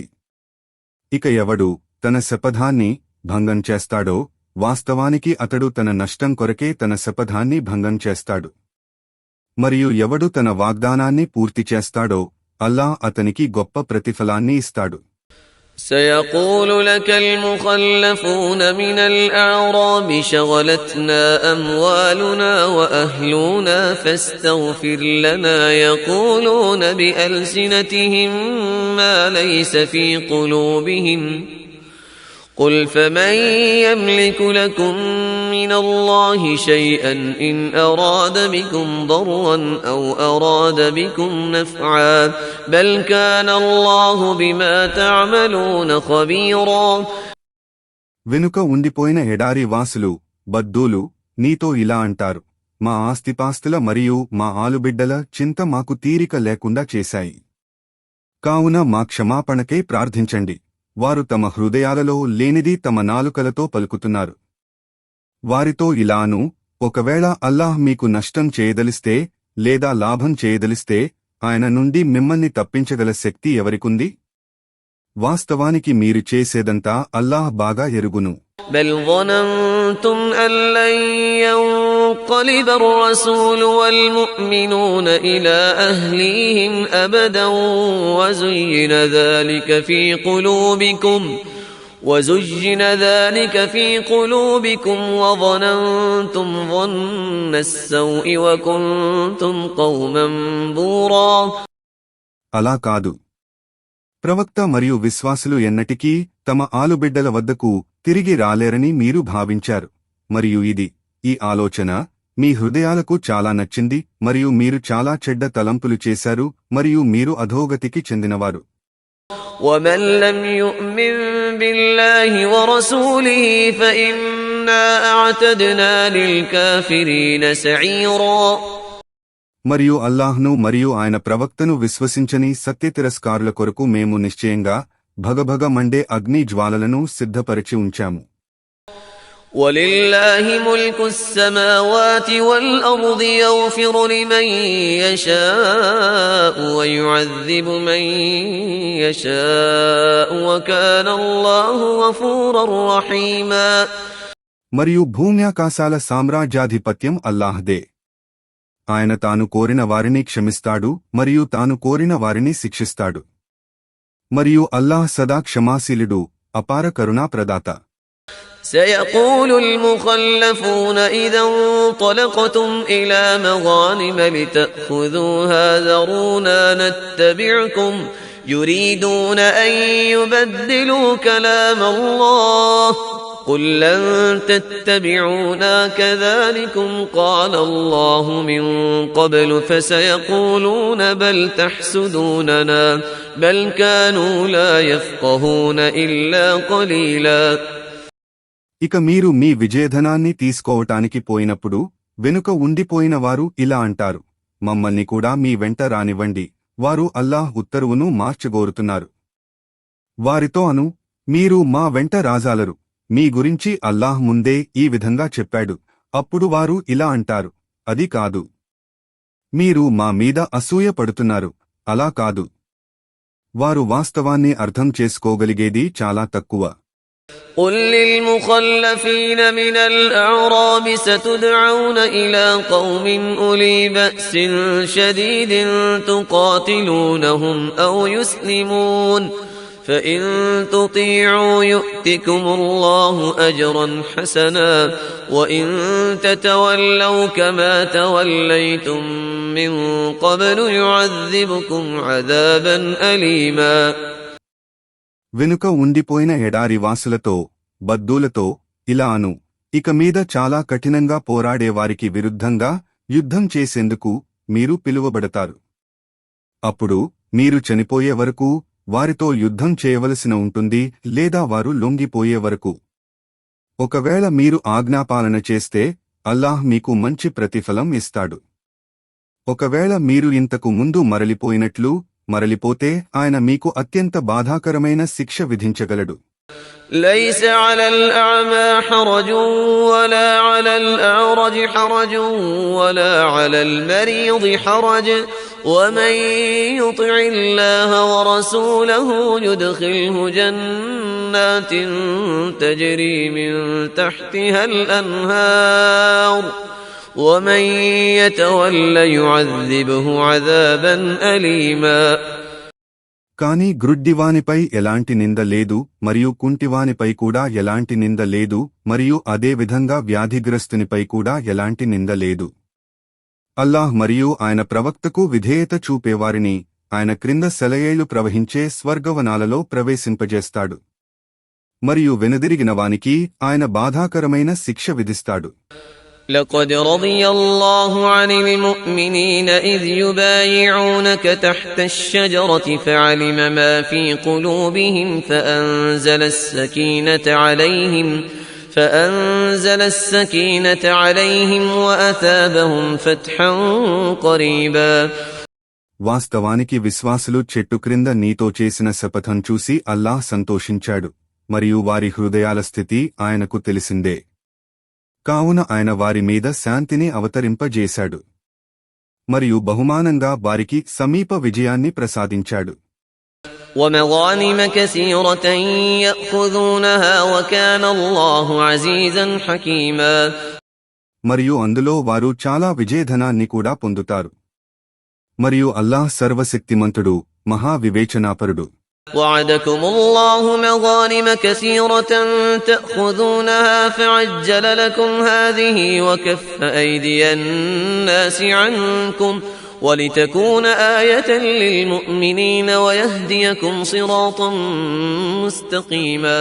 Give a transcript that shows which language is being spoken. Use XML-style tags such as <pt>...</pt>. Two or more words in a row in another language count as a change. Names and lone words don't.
<te>ఇక ఎవడు తన శపథాన్ని భంగం చేస్తాడో వాస్తవానికి అతడు తన నష్టం కొరకే తన శపథాన్ని భంగం చేస్తాడు. మరియు ఎవడు తన వాగ్దానాన్ని పూర్తి చేస్తాడో అల్లాహ్ అతనికి గొప్ప ప్రతిఫలాన్ని ఇస్తాడు.</te> <ar>سيقول لك المخلفون من الأعراب شغلتنا أموالنا وأهلنا فاستغفر لنا يقولون بألسنتهم ما ليس في قلوبهم قل فمن يملك لكم من الله شيئا إن أراد بكم ضرا أو أراد بكم نفعا بل كان الله بما تعملون خبيرا.</ar> <te>వెనుక ఉండిపోయిన ఎడారి వాసులు, బద్దూలు నీతో ఇలా అంటారు, మా ఆస్తిపాస్తుల మరియు మా ఆలుబిడ్డల చింత మాకు తీరిక లేకుండా చేశాయి. కావున మా క్షమాపణకై ప్రార్థించండి. వారు తమ హృదయాలలో లేనిది తమ నాలుకలతో పలుకుతున్నారు. వారితో ఇలాను, ఒకవేళ అల్లాహ్ మీకు నష్టం చేయదలిస్తే లేదా లాభం చేయదలిస్తే ఆయన నుండి మిమ్మల్ని తప్పించగల శక్తి ఎవరికుంది? వాస్తవానికి మీరు చేసేదంతా అల్లాహ్ బాగా ఎరుగును.</te> <ar>بل ظننتم أن لن ينقلب الرسول والمؤمنون إلى أهليهم أبدا وزين ذلك في قلوبكم وظننتم ظن السوء وكنتم قوما بورا.</ar> <te>అలా కాదు. ప్రవక్త మరియు విశ్వాసులు ఎన్నటికీ తమ ఆలుబిడ్డల వద్దకు తిరిగి రాలేరని మీరు భావించారు, మరియు ఈ ఆలోచన మీ హృదయాలకు చాలా నచ్చింది, మరియు మీరు చాలా చెడ్డ తలంపులు చేశారు, మరియు మీరు అధోగతికి చెందినవారు.</te> <ar>وَمَن لَّمْ يُؤْمِن بِاللَّهِ وَرَسُولِهِ فَإِنَّا أَعْتَدْنَا لِلْكَافِرِينَ سَعِيرًا.</ar> <te>మరియు అల్లాహ్ను మరియు ఆయన ప్రవక్తను విశ్వసించని సత్యతిరస్కారుల కొరకు మేము నిశ్చయంగా భగభగ మండే అగ్ని జ్వాలలను సిద్ధపరిచి ఉంచాము.</te> <ar>وَلِلَّهِ مُلْكُ السَّمَاوَاتِ وَالْأَرْضِ يَغْفِرُ لِمَن يَشَاءُ وَيُعَذِّبُ مَن يَشَاءُ وَكَانَ اللَّهُ غَفُورًا رَّحِيمًا.</ar> <te>మరియు భూమ్యాకాశాల సామ్రాజ్యాధిపత్యం అల్లాహ్దే. ఆయన తాను కోరిన వారిని క్షమిస్తాడు మరియు తాను కోరిన వారిని శిక్షిస్తాడు. మరియు అల్లాహ్ సదా క్షమాశీలుడు, అపార కరుణా ప్రదాత.</te> <ar>سيقول المخلفون إذا انطلقتم إلى مغانم لتأخذوها ذرونا نتبعكم يريدون أن يبدلوا كلام الله قل لن تتبعونا كذلكم قال الله من قبل فسيقولون بل تحسدوننا بل كانوا لا يفقهون إلا قليلا.</ar> <te>ఇక మీరు మీ విజయధనాన్ని తీసుకోవటానికి పోయినప్పుడు వెనుక ఉండిపోయిన వారు ఇలా అంటారు, మమ్మల్ని కూడా మీ వెంట రానివ్వండి. వారు అల్లాహ్ ఉత్తర్వును మార్చగోరుతున్నారు. వారితో అను, మీరు మా వెంట రాజాలరు, మీ గురించి అల్లాహ్ ముందే ఈ విధంగా చెప్పాడు. అప్పుడు వారు ఇలా అంటారు, అది కాదు, మీరు మా మీద అసూయ పడుతున్నారు. అలా కాదు. వారు వాస్తవాన్ని అర్థం చేసుకోగలిగేది చాలా తక్కువ.</te> <ar>قل للمخلفين من الأعراب ستدعون إلى قوم أولي بأس شديد تقاتلونهم أو يسلمون فإن تطيعوا يؤتكم الله أجرا حسنا وإن تتولوا كما توليتم من قبل يعذبكم عذابا أليما.</ar> <te>వెనుక ఉండిపోయిన ఎడారివాసులతో, బద్దూలతో ఇలా అను, ఇక మీద చాలా కఠినంగా పోరాడేవారికి విరుద్ధంగా యుద్ధం చేసేందుకు మీరు పిలువబడతారు. అప్పుడు మీరు చనిపోయే వరకు వారితో యుద్ధం చేయవలసిన ఉంటుంది, లేదా వారు లొంగిపోయే వరకు. ఒకవేళ మీరు ఆజ్ఞాపాలన చేస్తే అల్లాహ్ మీకు మంచి ప్రతిఫలం ఇస్తాడు. ఒకవేళ మీరు ఇంతకు ముందు మరలిపోతే ఆయన మీకు అత్యంత బాధాకరమైన శిక్ష విధించగలడు.</te> <ar>ليس على الأعمى حرج ولا على الأعرج حرج ولا على المريض حرج ومن يطع الله ورسوله يدخله جنات تجري من تحتها الأنهار ومن يتول يعذبه عذابا أليما.</ar> <te>కాని గ్రుడ్డివానిపై ఎలాంటి నింద లేదు మరియు కుంటివానిపై కూడా ఎలాంటి నింద లేదు మరియు అదేవిధంగా వ్యాధిగ్రస్తునిపై కూడా ఎలాంటి నింద లేదు. అల్లాహ్ మరియు ఆయన ప్రవక్తకు విధేయత చూపేవారిని ఆయన క్రింద సెలయేళ్లు ప్రవహించే స్వర్గవనాలలో ప్రవేశింపజేస్తాడు. మరియు వెనుదిరిగిన వానికి ఆయన బాధాకరమైన శిక్ష విధిస్తాడు.</te> <ar>لقد رضي الله عن المؤمنين إذ يبايعونك تحت الشجرة فعلم ما في قلوبهم فأنزل السكينة عليهم وأثابهم فتحا قريبا.</ar> <te>వాస్తవానికి విశ్వాసులు చెట్టు క్రింద నీతో చేసిన శపథం చూసి అల్లాహ్ సంతోషించాడు, మరియు వారి హృదయాల స్థితి ఆయనకు తెలిసిందే. కావున ఆయన వారి మీద శాంతిని అవతరింపజేశాడు మరియు బహుమానంగా వారికి సమీప విజయాన్ని ప్రసాదించాడు.</te> <ar>ومغانم كثيرة يأخذونها وكان الله عزيزا حكيما.</ar> <te>మరియు అందులో వారు చాలా విజయధనాన్ని కూడా పొందుతారు. మరియు అల్లాహ్ సర్వశక్తిమంతుడు, మహా వివేచనాపరుడు.</te> <ar>وعدكم الله مغانم كثيرة تأخذونها فعجل لكم هذه وكف أيدي الناس عنكم ولتكون آية للمؤمنين ويهديكم صراطا مستقيما.</ar>